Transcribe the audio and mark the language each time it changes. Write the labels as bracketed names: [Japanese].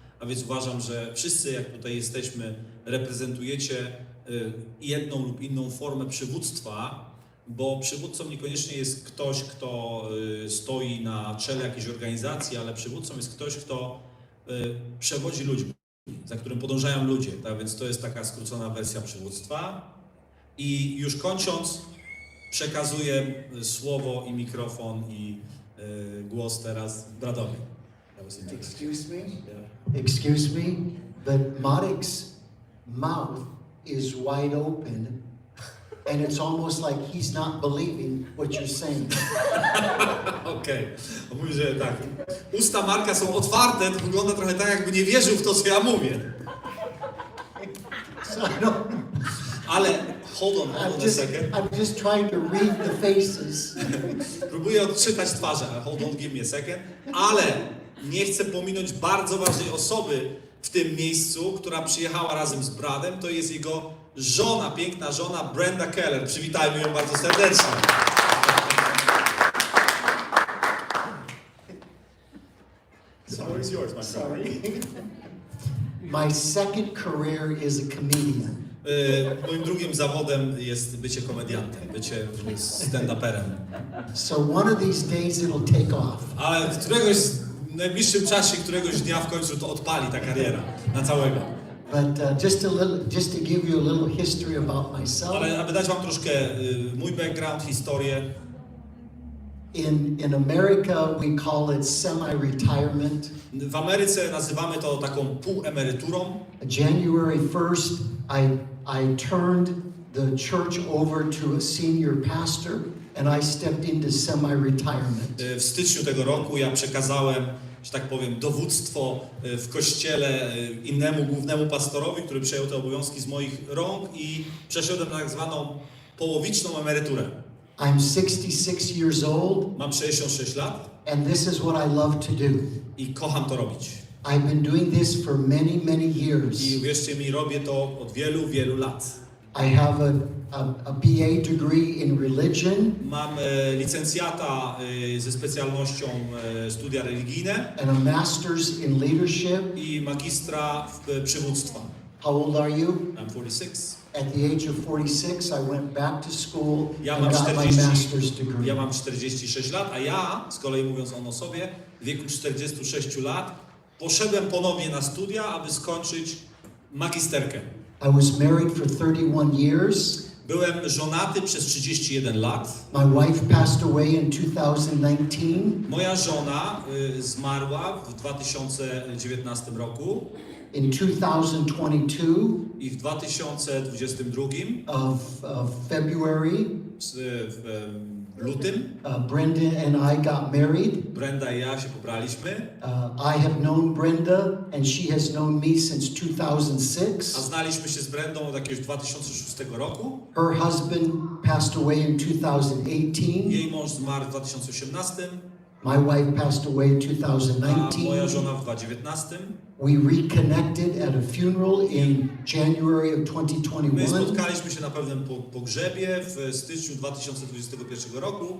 [Polish] A więc uważam, że wszyscy, jak tutaj jesteśmy, reprezentujecie jedną lub inną formę przywództwa, bo przywódcą niekoniecznie jest ktoś, kto stoi na czele jakiejś organizacji, ale przywódcą jest ktoś, kto przewodzi ludźmi, za którym podążają ludzie. Tak więc to jest taka skrócona wersja przywództwa. I już kończąc, przekazuję słowo i mikrofon i głos teraz Bradowi. [English] Excuse me? Yeah. Excuse me, but Marek's mouth is wide open and it's almost like he's not believing what you're saying. [Polish] Okej. Mówi, że tak. Usta Marka są otwarte, to wygląda trochę tak, jakby nie wierzył w to, co ja mówię. [English] So I don't, Ale hold on a second. I'm just trying to read the faces. [Polish] Próbuję odczytać twarze. [English] Hold on, give me a second. [Polish] Ale nie chcę pominąć bardzo ważnej osoby w tym miejscu, która przyjechała razem z Bradem. To jest jego żona, piękna żona Brenda Keller. Przywitajmy ją bardzo serdecznie. [English] Sorry, it's yours, my friend. My second career is a comedian. [Polish] Moim drugim zawodem jest bycie komediantem, bycie stand-uperem. [English] So one of these days it'll take off. [Polish] Ale w najbliższym czasie, któregoś dnia w końcu to odpali ta kariera na całego. [English] But just to give you a little history about myself. [Polish] Ale aby dać Wam troszkę mój background, historię. [English] In America we call it semi-retirement. [Polish] W Ameryce nazywamy to taką półemeryturą. [English] January 1st, I turned the church over to a senior pastor and I stepped into semi-retirement. [Polish] W styczniu tego roku ja przekazałem, że tak powiem, dowództwo w kościele innemu głównemu pastorowi, który przejął te obowiązki z moich rąk i przeszedłem na tak zwaną połowiczną emeryturę. [English] I'm 66 years old. [Polish] Mam 66 lat. [English] And this is what I love to do. [Polish] I kocham to robić. [English] I've been doing this for many, many years. [Polish] I uwierzcie mi, robię to od wielu, wielu lat. [English] I have a BA degree in religion. [Polish] Mam licencjata ze specjalnością studia religijne. [English] And a master's in leadership. [Polish] I magistra w przywództwa. [English] How old are you? I'm 46. At the age of 46, I went back to school [Polish] Ja [English] and [Polish] mam, [English] got my master's degree. [Polish] ja mam 46 lat, a ja, z kolei mówiąc o sobie, w wieku 46 lat poszedłem ponownie na studia, aby skończyć magisterkę. [English] I was married for 31 years. [Polish] Byłem żonaty przez 31 lat. [English] My wife passed away in 2019. [Polish] Moja żona zmarła w 2019 roku. [English] In 2022 [Polish] I w 2022 [English] of February, [Polish] w lutym [English] Brenda and I got married. [Polish] Brenda i ja się pobraliśmy. [English] I have known Brenda and she has known me since 2006. [Polish] A znaliśmy się z Brendą od jakiegoś 2006 roku. [English] Her husband passed away in 2018. [Polish] Jej mąż zmarł w 2018. [English] My wife passed away in [Polish] A [English] 2019. [Polish] moja żona w 2019. [English] We reconnected at a funeral in January of [Polish] My [English] 2021. [Polish] spotkaliśmy się na pewnym pogrzebie w styczniu 2021 roku.